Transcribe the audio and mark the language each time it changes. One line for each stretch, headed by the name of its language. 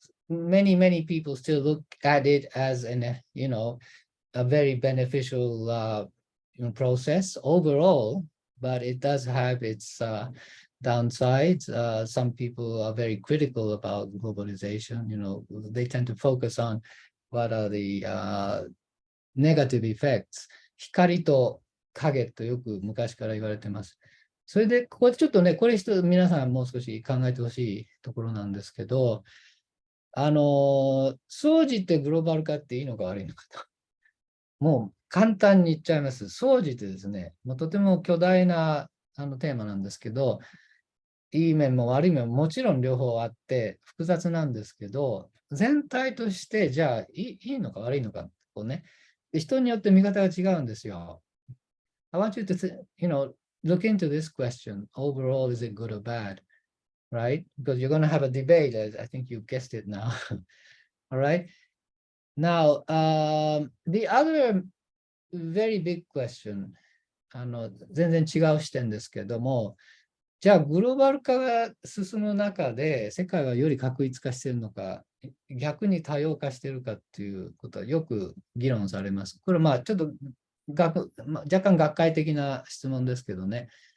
English: Many people still look at it as a very beneficial process overall, but it does have its downsides. Some people are very critical about globalization. They tend to focus on what are the negative effects.
Japanese: 光と影とよく昔から言われてます。それで、ここでちょっとね、これ皆さんもう少し考えてほしいところなんですけど、総じてグローバル化っていいのか悪いのかと。もう簡単に言っちゃいます。総じてですね、もうとても巨大なテーマなんですけど、いい面も悪い面ももちろん両方あって複雑なんですけど、全体としてじゃあいいのか悪いのかこうね、人によって見方が違うんですよ。
English: I want you to, look into this question. Overall, is it good or bad? Right? Because you're going to have a debate. I think you guessed it now. All right. Now, the other very big question,
Japanese: 全然違う視点ですけども、じゃあグローバル化が進む中で世界はより確一化しているのか、逆に多様化しているかっていうことはよく議論されます。これちょっと若干学会的な質問ですけどね。